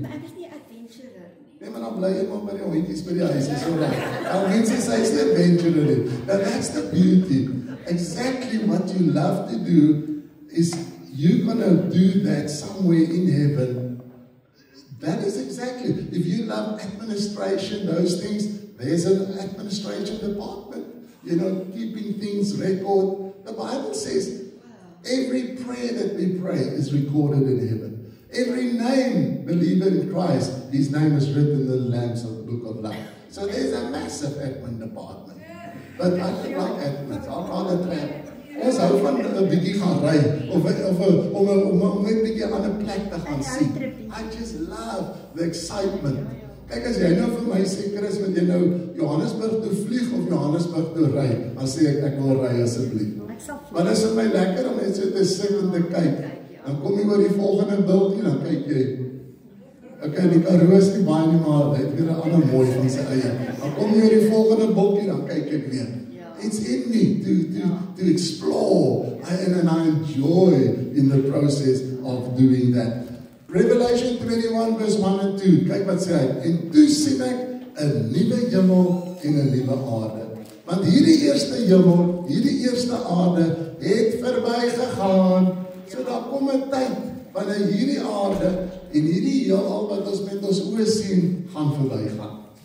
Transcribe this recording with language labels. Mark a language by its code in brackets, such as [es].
[af] Maar ek is nie adventurer nie. Nee, maar dan bly jy maar by die hondjies by die huis. [en] Is all right. [af] Al mense sê hy's nie adventurer nie. [en] And that's the beauty. Exactly what you love to do is you're going to do that somewhere in heaven. That is exactly. If you love administration, those things, there's an administration department, you know, keeping things record. The Bible says every prayer that we pray is recorded in heaven. Every name, believer in Christ, his name is written in the Lamb's book of life. So there's a massive admin department. But I don't like admins. I'll rather trap. [af] Ons hou van 'n bietjie gaan ry of om net 'n bietjie aan 'n plek te gaan sien. [en] I just love the excitement. [af] Kyk, as jy nou vir my sê, Chris, moet jy nou Johannesburg toe vlieg of Johannesburg toe ry, dan sê ek wil ry asseblief. Maar dit is vir my lekker om net so te sit en te kyk. Dan kom jy oor die volgende bultjie, dan kyk jy. Okay, die Karoo is nie baie nie, maar hy het weer 'n ander mooi van sy eie. Dan kom jy oor die volgende bultjie, dan kyk ek weer. [en] It's in me to explore, and I enjoy in the process of doing that. Revelation 21 verse 1 and 2. [af] Kyk wat sê hy. En toe sien ek 'n nuwe hemel en 'n nuwe aarde. Want hierdie eerste hemel, hierdie eerste aarde het verbygegaan. So daar kom 'n tyd wanneer hierdie aarde en hierdie heelal wat ons met ons oë sien, gaan verbygaan.